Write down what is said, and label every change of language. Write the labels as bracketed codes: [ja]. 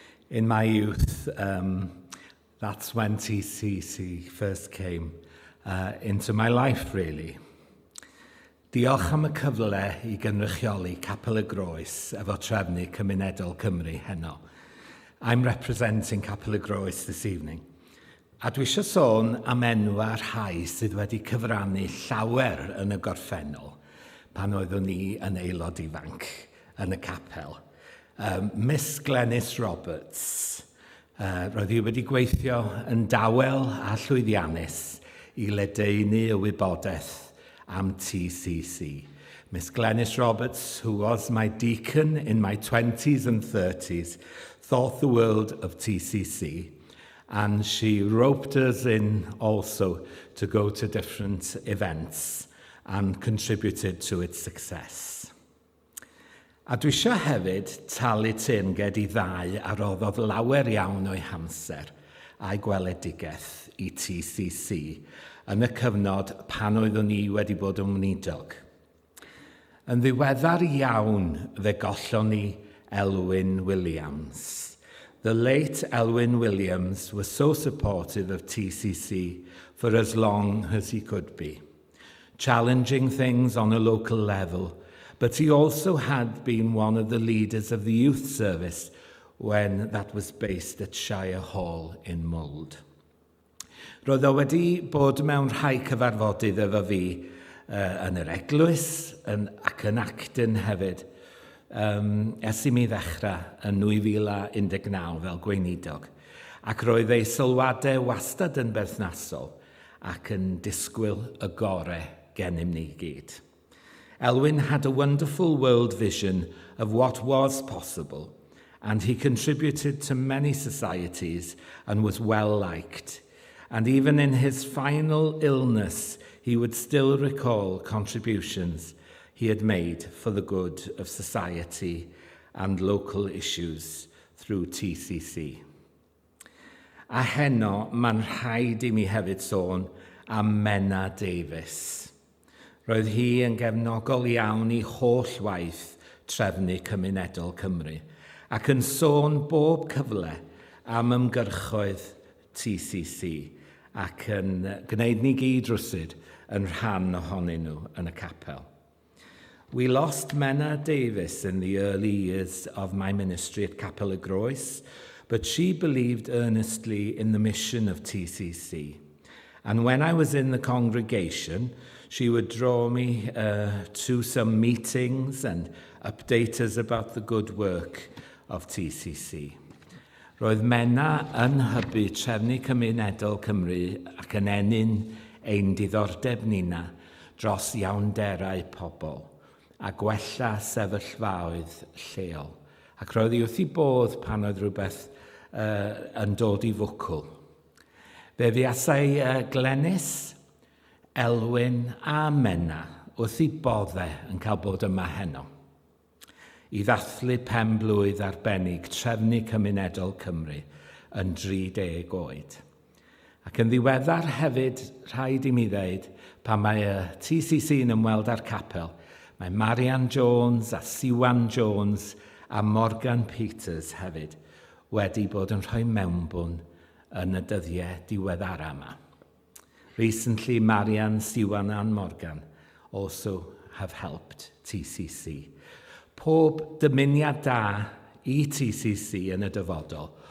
[en] In my youth, that's when TCC first came into my life, really. [cy] Diolch am y cyfle I gynrychioli Capel y Groes efo Trefnu Cymunedol Cymru heno. [en] I'm representing Capel y Groes this evening. [cy] A dwi eisiau sôn am enwau rhai sydd wedi cyfrannu llawer yn y gorffennol pan oeddwn ni yn aelod ifanc yn y capel. Miss Glenys Roberts, roedd hi wedi gweithio yn dawel a llwyddiannus I ledaenu y wybodaeth am TCC. [en] Miss Glenys Roberts, who was my deacon in my 20s and 30s, thought the world of TCC, and she roped us in also to go to different events and contributed to its success. [cy] A dwi eisiau hefyd talu teyrnged I ddau a roddodd lawer iawn o'i hamser a'i gweledigaeth I TCC yn y cyfnod pan oeddwn ni wedi bod yn weinidog. Yn ddiweddar iawn fe gollon ni Elwyn Williams. [en] The late Elwyn Williams was so supportive of TCC for as long as he could be, challenging things on a local level, but he also had been one of the leaders of the youth service when that was based at Shire Hall in Mold. [cy] Roedd o wedi bod mewn rhai cyfarfodydd efo fi yn yr eglwys ac yn Acton hefyd, ers i mi ddechrau yn 2019 fel gweinidog, ac roedd ei sylwadau wastad yn berthnasol ac yn disgwyl y gorau gennym ni gyd. [en] Elwyn had a wonderful world vision of what was possible, and he contributed to many societies and was well liked. And even in his final illness, he would still recall contributions he had made for the good of society and local issues through TCC. [cy] A heno, mae'n rhaid I mi hefyd sôn am Menna Davies. Roedd hi yn gefnogol iawn I holl waith trefnu cymunedol Cymru ac yn sôn bob cyfle am ymgyrchoedd TCC ac yn gwneud ni gyd rwsyd yn rhan ohonyn nhw yn y capel. [en] We lost Menna Davies in the early years of my ministry at Capel y Groes, but she believed earnestly in the mission of TCC. And when I was in the congregation, she would draw me to some meetings and update us about the good work of TCC. [cy] Roedd Menna yn hybu trefnu cymunedol Cymru ac yn enyn ein diddordeb nina dros iawnderau pobl a gwella sefyllfaoedd lleol. Ac roedd hi wrth I bodd pan oedd rhywbeth yn dod I fwcl. Fe fuasai Glenys, Elwyn a Menna wrth I boddau yn cael bod yma heno I ddathlu pen-blwydd arbennig trefnu cymunedol Cymru yn 30 oed. Ac yn ddiweddar hefyd, rhaid I mi ddeud, pan mae TCC yn ymweld â'r capel, mae Marian Jones a Siwan Jones a Morgan Peters hefyd wedi bod yn rhoi mewnbwn yn y dyddiau diweddara yma. [en] Recently, Marian, Siwan and Morgan also have helped TCC. [cy] Pob dymuniad da I TCC yn y dyfodol.